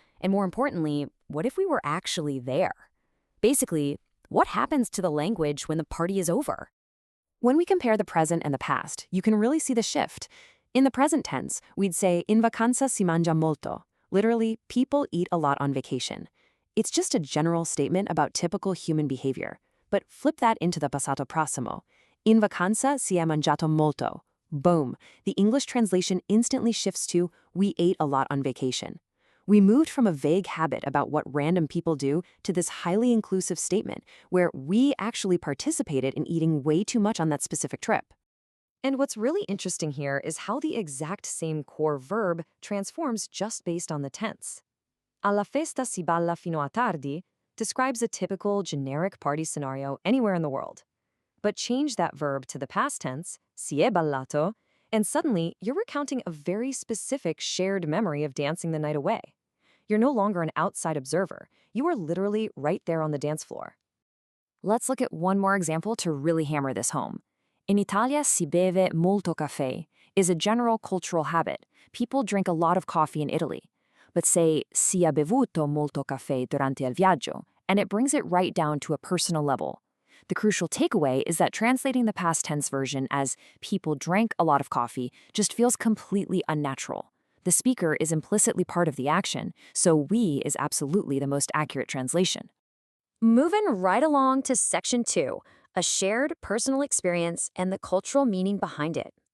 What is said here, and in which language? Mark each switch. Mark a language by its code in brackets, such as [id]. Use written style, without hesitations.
[en] And more importantly, what if we were actually there? Basically, what happens to the language when the party is over? When we compare the present and the past, you can really see the shift. In the present tense, we'd say, [it] in vacanza si mangia molto. [en] Literally, people eat a lot on vacation. It's just a general statement about typical human behavior. But flip that into the passato prossimo. [it] In vacanza si è mangiato molto. [en] Boom. The English translation instantly shifts to, we ate a lot on vacation. We moved from a vague habit about what random people do to this highly inclusive statement where we actually participated in eating way too much on that specific trip. And what's really interesting here is how the exact same core verb transforms just based on the tense. [it] Alla festa si balla fino a tardi [en] describes a typical generic party scenario anywhere in the world. But change that verb to the past tense, [it] si è ballato, [en] and suddenly you're recounting a very specific shared memory of dancing the night away. You're no longer an outside observer. You are literally right there on the dance floor. Let's look at one more example to really hammer this home. [it] In Italia si beve molto caffè [en] is a general cultural habit. People drink a lot of coffee in Italy. But say, [it] si ha bevuto molto caffè durante il viaggio, [en] and it brings it right down to a personal level. The crucial takeaway is that translating the past tense version as people drank a lot of coffee just feels completely unnatural. The speaker is implicitly part of the action, so we is absolutely the most accurate translation. Moving right along to section 2, a shared personal experience and the cultural meaning behind it.